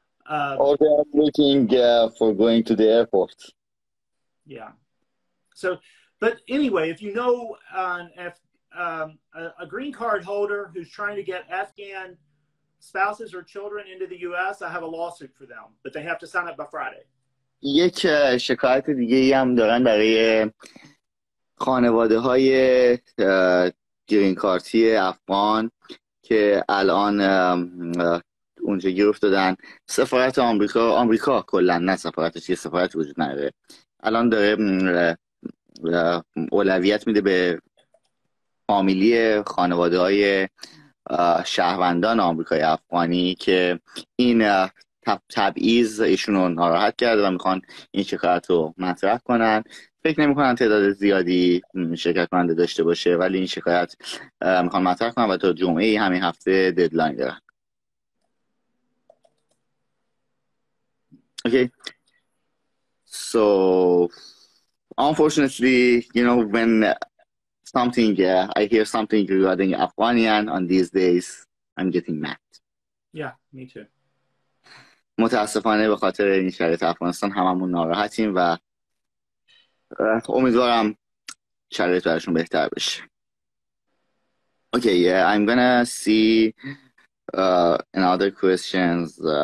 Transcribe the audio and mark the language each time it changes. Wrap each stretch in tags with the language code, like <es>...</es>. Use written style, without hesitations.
<en>Or they're looking for going to the airport. Yeah. So, but anyway, if you know a green card holder who's trying to get Afghan spouses or children into the U.S., I have a lawsuit for them, but they have to sign up by Friday.</en> <fa>یک شکایت دیگه ای هم دارن برای خانواده های گرین کارتی افغان که الان اونجا گیر افتادن. سفارت آمریکا کلا، نه سفارتش، یه سفارت وجود نداره الان، داره اولویت میده به فامیلی خانواده های شهروندان آمریکای افغانی که این تبعیض ایشون رو ناراحت کرده و میخوان این شکایت رو مطرح کنن. فکر نمی کنن تعداد زیادی شرکت کننده داشته باشه، ولی این شکایت میخوان مطرح کنن و تا جمعه همین هفته ددلاین دارن.</fa> <en>Okay, so unfortunately, you know, when I hear something regarding Afghanian on these days, I'm getting mad. Yeah, me too.</en> <fa>متاسفانه به خاطر این شرایط افغانستان هممون ناراحتیم و امیدوارم شرایط براشون بهتر بشه.</fa> <en>Okay, yeah, I'm gonna see another questions.</en>